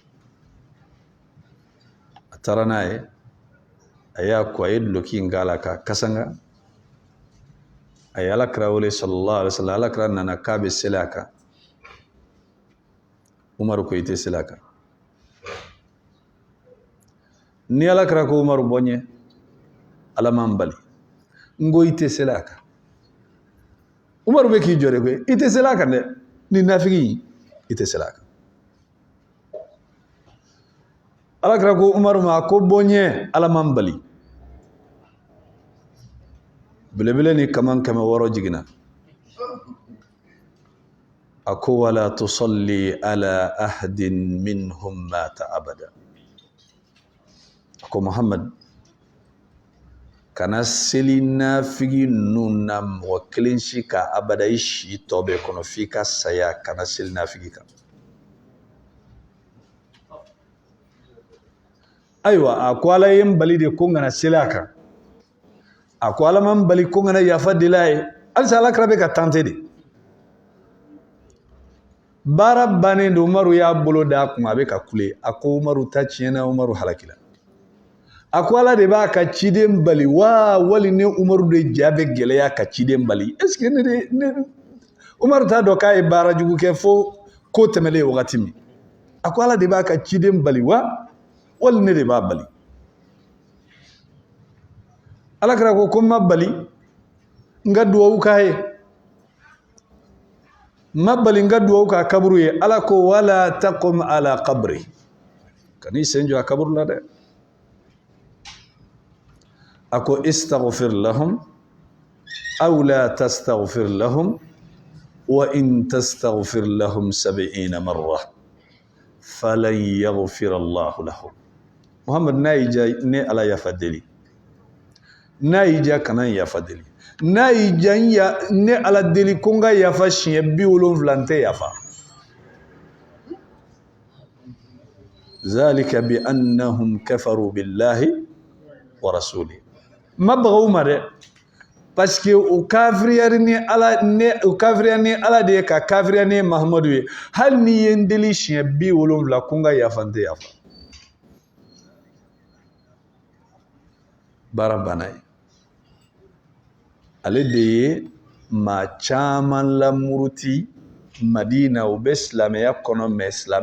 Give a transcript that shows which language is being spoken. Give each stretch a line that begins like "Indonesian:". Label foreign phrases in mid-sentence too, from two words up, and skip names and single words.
Bambara: a taara n'a ye a y'a ko a ye duloki in k'a la k'a kasanga a ye Alakira wele
Arabic: صلى الله عليه وسلم
Bambara: Alakira nana k'a bɛ seli a kan Umaru ko i tɛ seli a kan ni Alakira ko Umaru bɔ n ye Ala man bali n ko i tɛ seli a kan Umaru bɛ k'i jɔ de koyi i tɛ seli a kan dɛ ni nafigi i tɛ seli a kan Alakira ko Umaru ma ko bɔ n ye Ala man bali belebele ni kaman 600 jiginna a ko
Arabic: ولا تصل على أحد منهم مات أبدا
Bambara: a ko Muhammad kana seli nafigi ninnu na mɔgɔ kelen si ka abada i si tɔ bɛɛ kɔnɔ f'i ka saya kana seli nafigi kan ayiwa a ko Ala ye n bali de ko n kana seli a kan a ko Ala man bali ko n kana yafa deli a ye halisa Alakira bɛ ka tante de baara bannen de Umaru y'a bolo da a kun a bɛ ka kule a ko Umaru ta tiɲɛna Umaru halakila a ko Ala de b'a ka ciden bali wa wali ne Umaru de ja bɛ gɛlɛya ka ciden bali
French: est-ce que
Bambara: ne Umaru t'a dɔn k'a ye baara jugu kɛ fo ko tɛmɛlen wagati min a ko Ala de b'a ka ciden bali wa wali ne de b'a bali Alakira ko n ma bali n ka duwawu k'a ye n ma bali n ka duwawu k'a kaburu ye Ala ko
Arabic: ولا تقم على قبره
Bambara: kan'i sen jɔ a kaburu la dɛ a ko
Arabic: استغفر لهم أو لا تستغفر لهم وإن تستغفر لهم 70 مرة فلن يغفر الله لهم
Bambara: Muhammad n'a y'i ja ne Ala yafa deli n'a y'i ja kana yafa deli n'a y'i ja ne Ala deli ko n ka yafa siɲɛ 70 n tɛ yafa
Arabic: ذلك بأنهم كفروا بالله ورسوله
Bambara: ma bagaw ma dɛ parce que o kafiriya ni Ala de ye ka kafiriya ni Mahamadu ye hali ni ye n deli siɲɛ 70 ko n ka yafa n tɛ yafa baara banna ye ale de ye maa caman lamuruti Madina u bɛ silamɛya kɔnɔ mais silamɛ